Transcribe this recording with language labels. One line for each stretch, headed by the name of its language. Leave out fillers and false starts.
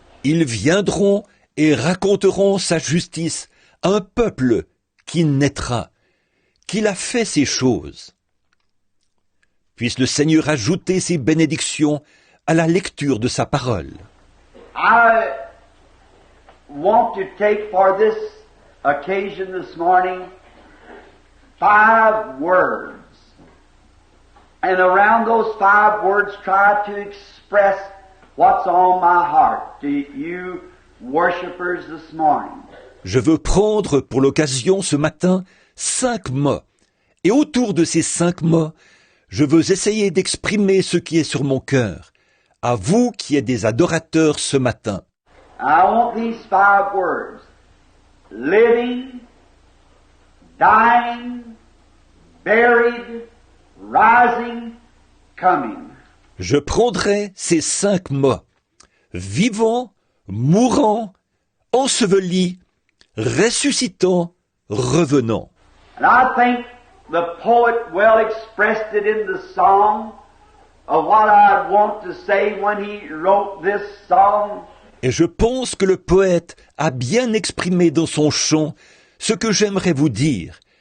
French: Ils viendront et raconteront sa justice à un peuple qui naîtra, qu'il a fait ces choses. Puisse le Seigneur ajouter ses bénédictions à la lecture de sa parole.
English: I want to take for this occasion this morning 5 words. And around those 5 words try to express what's on my heart to you worshipers this morning.
French: Je veux prendre pour l'occasion ce matin 5 mots. Et autour de ces 5 mots, je veux essayer d'exprimer ce qui est sur mon cœur. À vous qui êtes des adorateurs ce matin.
English: I want these 5 words. Living, dying, buried, rising, coming.
French: Je prendrai ces 5 mots. Vivant, mourant, enseveli, ressuscitant, revenant.
English: And I think the poet well expressed it in the song of what I want to say when he wrote this song.
French: Et je pense que le poète a bien exprimé dans son chant ce que j'aimerais vous dire.